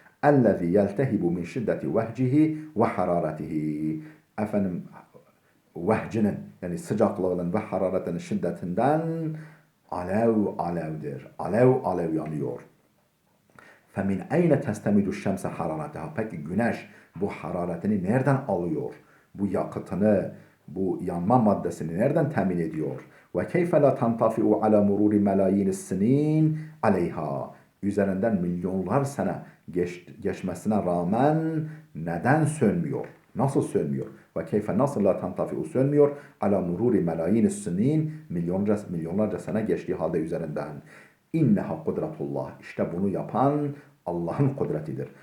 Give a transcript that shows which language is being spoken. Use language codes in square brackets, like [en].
[ar] اَلَّذِي يَلْتَهِبُ مِنْ شِدَّةِ وَهْجِهِ وَحَرَارَتِهِ [tr] efendim vehcinin yani sıcaklığının ve hararetinin şiddetinden alev alevdir. Alev alev yanıyor. [ar] فَمِنْ اَيْنَ تَسْتَمِدُ الشَّمْسَ حَرَارَتِهَا [tr] Peki güneş bu hararetini nereden alıyor? Bu yakıtını, bu yanma maddesini nereden temin ediyor? [ar] وَكَيْفَ لَا تَنْطَفِعُ عَلَى مُرُورِ مَلَايِينِ السِّنِينَ عَلَيْهَا [tr] Üzerinden milyonlar sene geçmesine rağmen neden sönmüyor? Nasıl sönmüyor? [ar] Ve keyfe [tr] nasıl [ar] la tantafi'u [tr] sönmüyor? [ar] Ala mururi melayini sinin [tr] milyonlarca sene geçtiği halde üzerinden. [ar] İnneha kudretullah. [tr] İşte bunu yapan Allah'ın kudretidir.